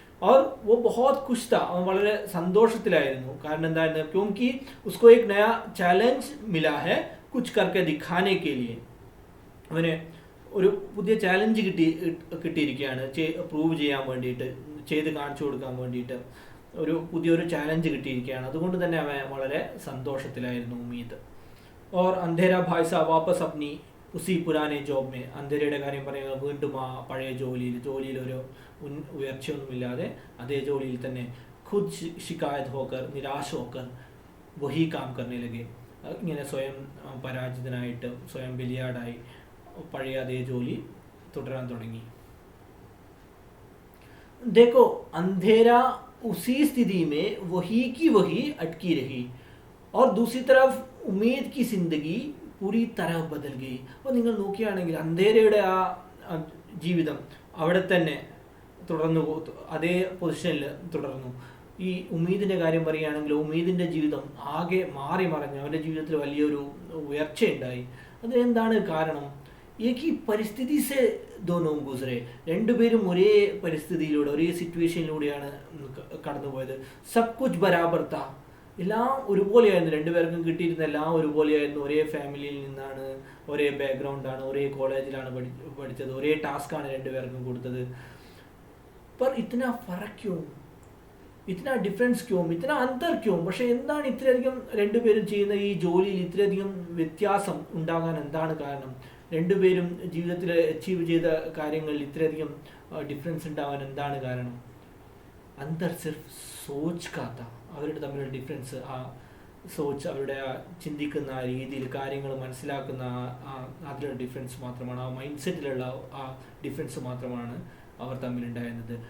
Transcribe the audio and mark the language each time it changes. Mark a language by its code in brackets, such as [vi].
[hi] और वो बहुत खुश था, [ml] അവൻ വളരെ സന്തോഷത്തിലായിരുന്നു. കാരണം എന്തായിരുന്നു? [hi] क्योंकि उसको एक नया चैलेंज मिला है कुछ करके दिखाने के लिए. [ml] അവന് ഒരു പുതിയ ചാലഞ്ച് കിട്ടിയിരിക്കുകയാണ് പ്രൂവ് ചെയ്യാൻ വേണ്ടിയിട്ട്, ചെയ്ത് കാണിച്ചു കൊടുക്കാൻ വേണ്ടിയിട്ട് ഒരു പുതിയൊരു ചാലഞ്ച് കിട്ടിയിരിക്കുകയാണ്. അതുകൊണ്ട് തന്നെ അവൻ വളരെ സന്തോഷത്തിലായിരുന്നു ഉമീദ്. [hi] और अंधेरा भाई साहब वापस अपनी उसी पुराने जॉब में. [ml] അന്ധേരയുടെ കാര്യം പറയുക, വീണ്ടും ആ പഴയ ജോലിയിൽ ഒരു ഉയർച്ചയൊന്നുമില്ലാതെ അതേ ജോലിയിൽ തന്നെ [hi] खुद शिकायत होकर निराश होकर वही काम करने लगे. [ml] ഇങ്ങനെ സ്വയം പരാജിതനായിട്ട് സ്വയം ബലിയാടായി പഴയ അതേ ജോലി തുടരാൻ തുടങ്ങി. [hi] देखो अंधेरा उसी स्थिति में वही की वही अटकी रही और दूसरी तरफ उम्मीद की जिंदगी पूरी तरह बदल गई. [ml] അപ്പോൾ നിങ്ങൾ നോക്കുകയാണെങ്കിൽ അന്ധേരയുടെ ആ ജീവിതം അവിടെ തന്നെ തുടർന്നു, അതേ പൊസിഷനിൽ തുടർന്നു. ഈ ഉമ്മീദിൻ്റെ കാര്യം പറയുകയാണെങ്കിൽ ഉമ്മീദിൻ്റെ ജീവിതം ആകെ മാറി മറിഞ്ഞു. അവൻ്റെ ജീവിതത്തിൽ വലിയൊരു ഉയർച്ചയുണ്ടായി. അതിനെന്താണ് കാരണം? [hi] एक ही परिस्थिति से दोनों गुजरे. [ml] രണ്ടുപേരും ഒരേ പരിസ്ഥിതിയിലൂടെ ഒരേ സിറ്റുവേഷനിലൂടെയാണ് കടന്നുപോയത്. [hi] സബ് കുച്ച് ബരാബർ താ, [ml] എല്ലാം ഒരുപോലെയായിരുന്നു. രണ്ടുപേർക്കും കിട്ടിയിരുന്ന എല്ലാം ഒരുപോലെയായിരുന്നു. ഒരേ ഫാമിലിയിൽ നിന്നാണ്, ഒരേ ബാക്ക്ഗ്രൗണ്ടാണ്, ഒരേ കോളേജിലാണ് പഠിച്ചത്, ഒരേ ടാസ്ക്കാണ് രണ്ടുപേർക്കും കൊടുത്തത്. [hi] पर इतना फर्क क्यों, इतना डिफरेंस क्यों, इतना अंतर क्यों? [ml] പക്ഷേ എന്താണ് ഇത്രയധികം രണ്ടുപേരും ചെയ്യുന്ന ഈ ജോലിയിൽ ഇത്രയധികം വ്യത്യാസം ഉണ്ടാകാൻ എന്താണ് കാരണം? രണ്ടുപേരും ജീവിതത്തിൽ അച്ചീവ് ചെയ്ത കാര്യങ്ങളിൽ ഇത്രയധികം ഡിഫറൻസ് ഉണ്ടാവാൻ എന്താണ് കാരണം? [hi] അന്തർ സിർഫ് സോച്ച് കാത്ത, [ml] അവരുടെ തമ്മിലുള്ള ഡിഫറൻസ്, ആ സോച്ച്, അവരുടെ ആ ചിന്തിക്കുന്ന ആ രീതിയിൽ കാര്യങ്ങൾ മനസ്സിലാക്കുന്ന അതിലുള്ള ഡിഫറൻസ് മാത്രമാണ്, ആ മൈൻഡ് സെറ്റിലുള്ള ആ ഡിഫറൻസ് മാത്രമാണ് അവർ തമ്മിലുണ്ടായിരുന്നത്.